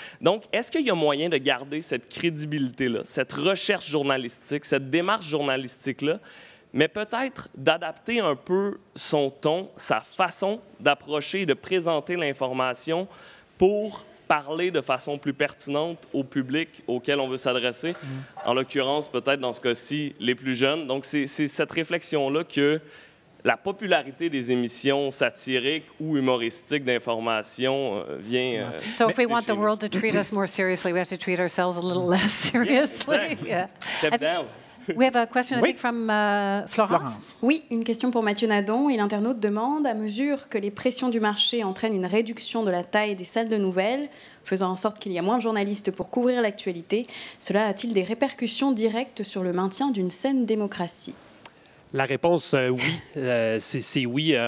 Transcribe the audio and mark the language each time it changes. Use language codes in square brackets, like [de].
[fr] Donc, est-ce qu'il y a moyen de garder cette crédibilité-là, cette recherche journalistique, cette démarche journalistique-là, mais peut-être d'adapter un peu son ton, sa façon d'approcher et de présenter l'information pour parler de façon plus pertinente au public auquel on veut s'adresser, en l'occurrence, peut-être dans ce cas-ci, les plus jeunes. Donc, c'est cette réflexion-là que la popularité des émissions satiriques ou humoristiques d'information vient... [en] So if we want the world to treat us more seriously, we have to treat ourselves a little less seriously. Yeah, Step down. We have a question, I think, from Florence. [fr] Oui, une question pour Mathieu Nadon. Et l'internaute demande, à mesure que les pressions du marché entraînent une réduction de la taille des salles de nouvelles, faisant en sorte qu'il y a moins de journalistes pour couvrir l'actualité, cela a-t-il des répercussions directes sur le maintien d'une saine démocratie ? La réponse, oui. C'est oui.